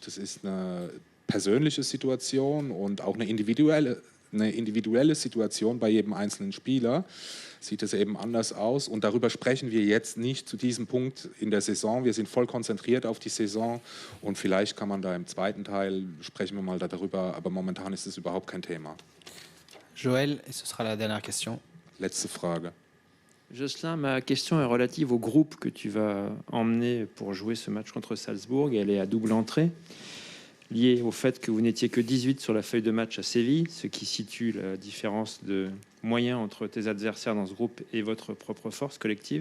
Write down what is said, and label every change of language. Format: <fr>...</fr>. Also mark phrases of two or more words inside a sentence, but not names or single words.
<de>Das ist eine persönliche Situation und auch eine individuelle Situation bei jedem einzelnen Spieler. Sieht es eben anders aus und darüber sprechen wir jetzt nicht zu diesem Punkt in der Saison. Wir sind voll konzentriert auf die Saison und vielleicht kann man da im zweiten Teil, sprechen wir mal darüber, aber momentan ist es überhaupt kein Thema.</de> <fr>Joël, et ce sera la dernière question.</fr> <de>Letzte Frage.</de> <fr>Jocelyn, ma question est relative au groupe que tu vas emmener pour jouer ce match contre Salzbourg. Elle est à double entrée, liée au fait que vous n'étiez que 18 sur la feuille de match à Séville, ce qui situe la différence de moyens entre tes adversaires dans ce groupe et votre propre force collective.</fr>